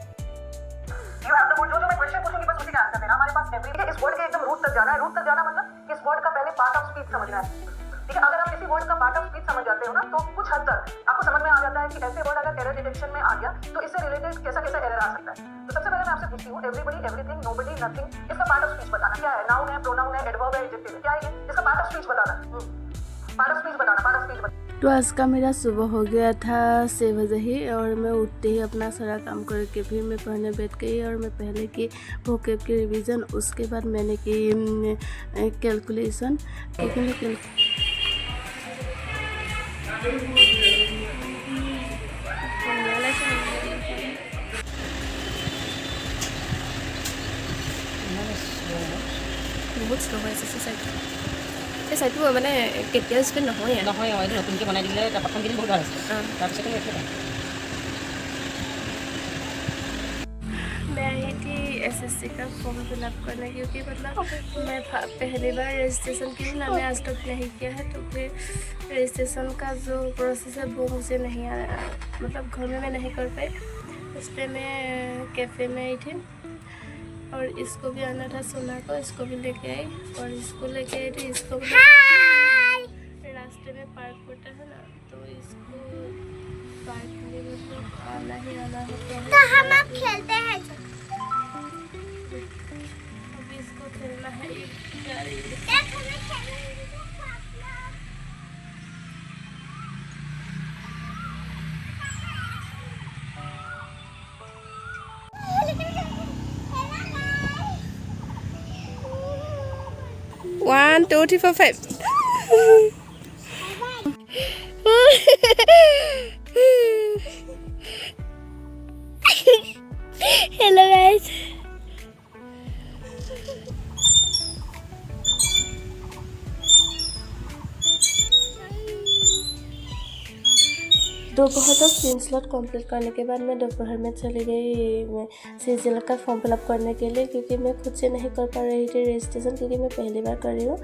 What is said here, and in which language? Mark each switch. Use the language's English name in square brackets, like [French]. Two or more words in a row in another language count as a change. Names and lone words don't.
[Hindi] हमारे पास इस वर्ड के एकदम रूट तक जाना है। रूट तक जाना मतलब इस वर्ड का पहले [English] part of speech [Hindi] समझना है। ठीक है, अगर आप किसी वर्ड का [English] part of speech [Hindi] समझ जाते हो ना, तो कुछ हद तक आपको समझ में आ जाता है कि ऐसे वर्ड अगर [English] error detection [Hindi] में आ गया तो इससे रिलेटेड कैसा कैसा एरर आ सकता है। तो सबसे पहले मैं आपसे पूछती हूँ, [English] everybody, everything, nobody, nothing, [Hindi] इसका [English] part of speech [Hindi] बताना क्या है। नाउन है, प्रोनाउन है, एडवर्ब है, एडजेक्टिव है, क्या है ये? इसका [English] part of speech [Hindi] बताना। [English] part of speech [Hindi] बताना, [English] part of speech [Hindi] बताना। तो आज का मेरा सुबह हो गया था 6 बजे ही, और मैं उठते ही अपना सारा काम करके फिर मैं पढ़ने बैठ गई। और मैं पहले की वोकैब की रिवीजन, उसके बाद मैंने की कैलकुलेशन, क्योंकि मैं [Assamese] বহুত শ্ল' হৈ আছে চাইটো। এই চাইটো মানে কেতিয়াও স্পীড নহয় এইটো নতুনকৈ বনাই দিলে। প্ৰথম কেইদিন বহুত ভাল আছে, তাৰপিছতে [Hindi] मैं आई थी एसएससी का [English] form fill-up [Hindi] करने, क्योंकि मतलब मैं पहली बार रजिस्ट्रेशन की हूँ ना, मैं आज तक नहीं किया है। तो फिर रजिस्ट्रेशन का जो प्रोसेस है वो मुझे नहीं आया, मतलब घर में मैं नहीं कर पाई। उस पर मैं कैफ़े में आई थी और इसको भी आना था, सोना को, इसको भी लेके आई और इसको लेके आई थी। इसको रास्ते में पार्क होता है ना, तो इसको पार्क में मतलब आना ही आना होता है। तो हम अब खेलते हैं। अभी इसको खेलना है, ये जा रही है। [English] One, two, three, four, five. Hello guys. [Hindi] दोपहर तक 3 [English] slot complete [Hindi] करने के बाद मैं दोपहर में चली गई सीजीएल का [English] form fill-up [Hindi] करने के लिए, क्योंकि मैं खुद से नहीं कर पा रही थी रजिस्ट्रेशन, क्योंकि मैं पहली बार कर रही हूँ।